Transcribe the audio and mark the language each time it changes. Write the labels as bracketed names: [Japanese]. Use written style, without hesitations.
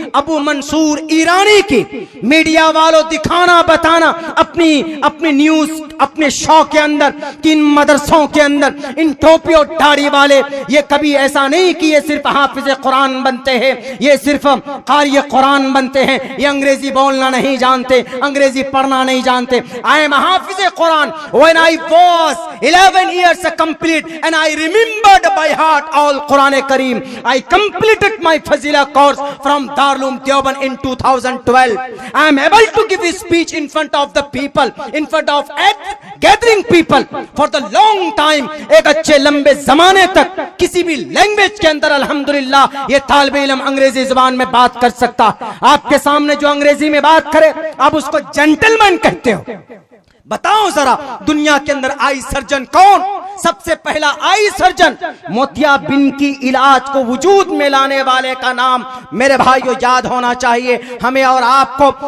[Hindi] अबू मंसूर ईरानी की। मीडिया वालों दिखाना बताना अपनी न्यूज, अपने शो के अंदर कि इन मदरसों के अंदर इन टोपी और दाढ़ी वाले, ये कभी ऐसा नहीं कि ये सिर्फ हाफिज कुरान बनते हैं, ये सिर्फ कारी कुरान बनते हैं, ये अंग्रेजी बोलना नहीं जानते, अंग्रेजी पढ़ना नहीं जानते। [English] I am Hafiz Quran when I was 11 years complete and I remembered by heart all Quran Kareem. I completed my Fazila course from Darul Deoband in 2012. I am able to give a speech in front of the people, in front of gathering people for the long time. [Hindi] एक अच्छे लंबे जमाने तक किसी भी language के अंदर अल्हम्दुलिल्लाह ये तालिबे इल्म अंग्रेजी जुबान में बात कर सकता। आपके सामने जो अंग्रेजी में बात करे आप उसको जेंटलमैन कहते हो। बताओ जरा, दुनिया के अंदर आई सर्जन कौन? सबसे पहला आई सर्जन मोतियाबिंद की इलाज को वजूद में लाने वाले का नाम मेरे भाइयों याद होना चाहिए हमें और आपको।